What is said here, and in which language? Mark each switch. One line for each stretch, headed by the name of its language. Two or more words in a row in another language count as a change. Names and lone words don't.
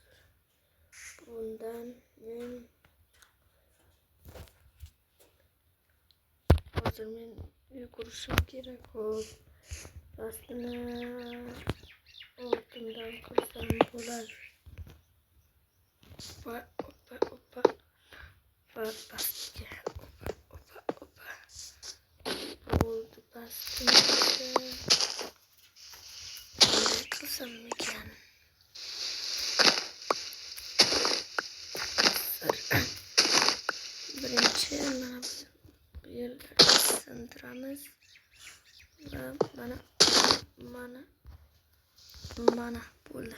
Uzbek: Bundan men yugurishim kerak. Xo'p, aslida ortimdan qilsam bo'lar. Opa. Pastga. Opa.
Turkish: Oldu bastım.
Uyghur: Ne kılsam ekan?
Uzbek: Birinchi mana bu yerlarni sindiramiz va mana bo'ldi.